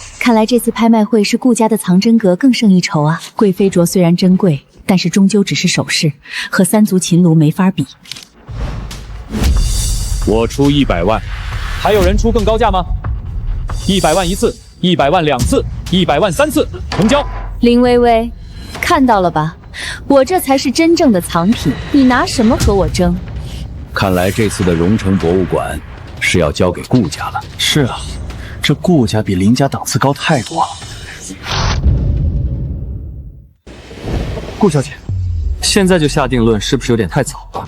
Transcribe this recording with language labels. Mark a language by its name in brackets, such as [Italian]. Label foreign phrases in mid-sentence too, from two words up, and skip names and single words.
[Chinese] 看來這次拍賣會是顧家的藏真閣更勝一籌啊！貴妃鐲雖然珍貴，但是終究只是首飾，和3足秦爐沒法比。我出100萬。還有人出更高價嗎？100萬1次，100萬2次，100萬3次，成交。林微微，看到了吧？我這才是真正的藏品，你拿什麼和我爭？看來這次的榮城博物館是要交給顧家了。是啊，這顧家比凌家檔次高太多了。顧小姐，現在就下定論是不是有點太早了？